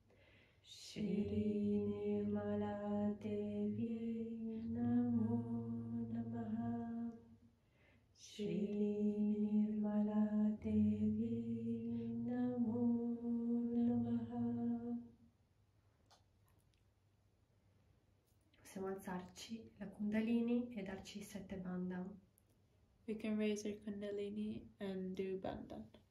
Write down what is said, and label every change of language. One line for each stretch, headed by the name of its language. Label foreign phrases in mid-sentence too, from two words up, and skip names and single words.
Sanskrit: श्री निर्मला देवी नमो नमः. श्री निर्मला देवी नमो नमः.
Italian: Possiamo alzarci la Kundalini e darci 7 bandha.
English: We can raise our Kundalini and do Bandhan.